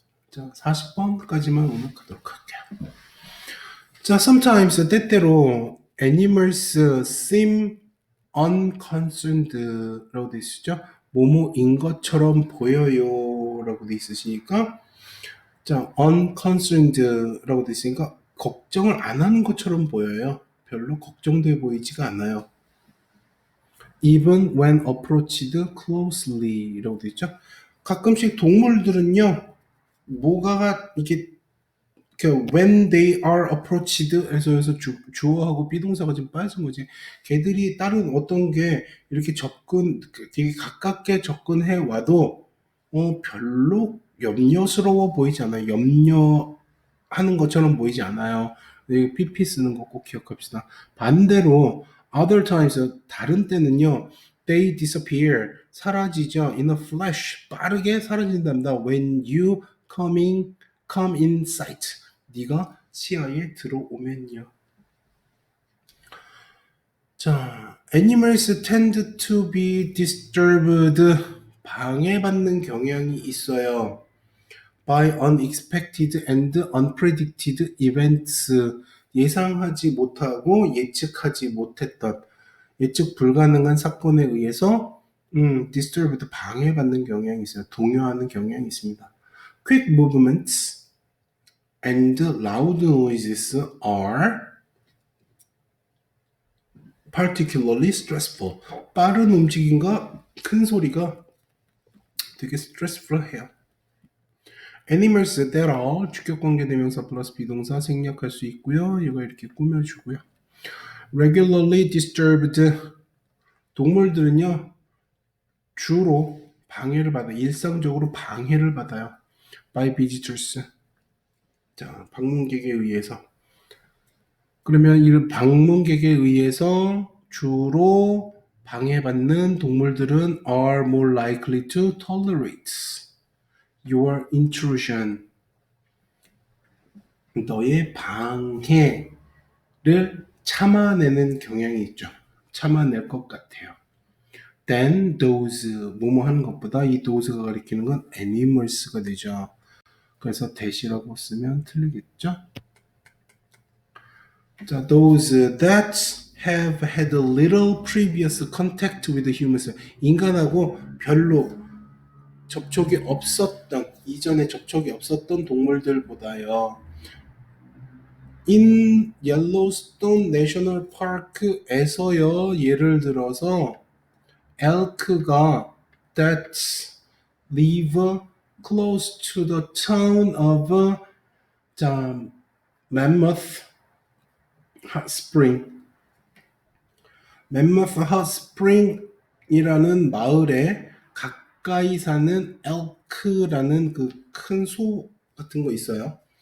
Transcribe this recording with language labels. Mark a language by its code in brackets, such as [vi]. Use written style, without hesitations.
[ko] 자, 40번까지만 오늘 가도록 할게요. 자, sometimes 때때로 [en] animals seem unconcerned [ko] 라고 돼 있으죠. 뭐뭐인 것처럼 보여요 라고 돼 있으시니까 자, unconcerned라고 돼 있으니까 걱정을 안 하는 것처럼 보여요. 별로 걱정돼 보이지가 않아요. [en] Even when approached closely 라고 돼 있죠. [ko] 가끔씩 동물들은요, 뭐가 이게 [en] when they are approached [ko] 해서 주어하고 비동사가 지금 빠진 거지. 걔들이 다른 어떤 게 이렇게 되게 가깝게 접근해 와도 별로 염려스러워 보이지 않아요. 염려하는 것처럼 보이지 않아요. PP 쓰는 거 꼭 기억합시다. 반대로 [en] other times [ko] 다른 때는요. [en] They disappear [ko] 사라지죠. [en] In a flash [ko] 빠르게 사라진답니다. [en] When you come in sight [ko] 네가 시야에 들어오면요. [en] 자, animals tend to be disturbed [ko] 방해받는 경향이 있어요. [en] by unexpected and unpredicted events [ko] 예상하지 못하고 예측하지 못했던 예측 불가능한 사건에 의해서 disturbed 방해받는 경향이 있어요. 동요하는 경향이 있습니다. [en] quick movements and loud noises are particularly stressful. [ko] 빠른 움직임과 큰 소리가 되게 stressful해요. Animals that are 주격관계 대명사 플러스 비동사 생략할 수 있고요. 이거 이렇게 꾸며주고요. [en] Regularly disturbed [ko] 동물들은요 주로 방해를 받아요. 일상적으로 방해를 받아요. [en] By visitors. [ko] 자, 방문객에 의해서. 그러면 이 방문객에 의해서 주로 방해받는 동물들은 [en] are more likely to tolerate your intrusion. [ko] 너의 방해를 참아내는 경향이 있죠. 참아낼 것 같아요. Then those 뭐뭐 하는 것보다 이 those가 가리키는 건 animals가 되죠. 그래서 that이라고 쓰면 틀리겠죠. [en] 자, those that have had a little previous contact with humans. [ko] 인간하고 별로 접촉이 없었던, 이전에 접촉이 없었던 동물들보다요. [en] In Yellowstone National Park에서요, [ko] 예를 들어서 [en] elk가 that live close to the town of 자, Mammoth Hot Spring. [ko] Mammoth Hot Spring이라는 마을에 가까이 사는 elk라는 그 큰 소 같은 거 있어요.